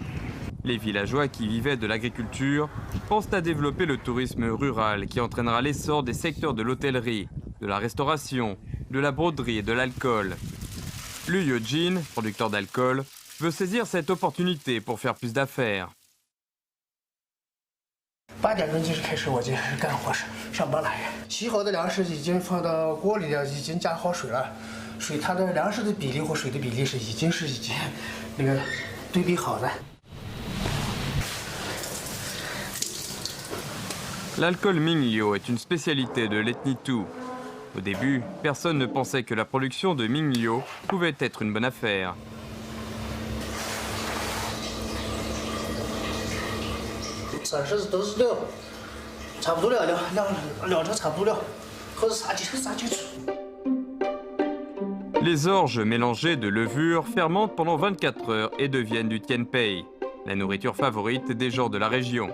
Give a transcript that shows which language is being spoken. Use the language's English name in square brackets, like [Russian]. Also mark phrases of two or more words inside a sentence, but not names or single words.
[French] Les villageois qui vivaient de l'agriculture pensent à développer le tourisme rural qui entraînera l'essor des secteurs de l'hôtellerie, de la restauration, de la broderie et de l'alcool. Liu Yojin, producteur d'alcool, veut saisir cette opportunité pour faire plus d'affaires. [Chinese] 8 点钟就是开始，我就干活上班来。洗好的粮食已经放到锅里了，已经加好水了。水它的粮食的比例和水的比例已经那个对比好的。 [French] L'alcool Minglio est une spécialité de l'ethnie Tu. Au début, personne ne pensait que la production de Minglio pouvait être une bonne affaire. Les orges mélangées de levure fermentent pendant 24 heures et deviennent du tianpei, la nourriture favorite des gens de la région.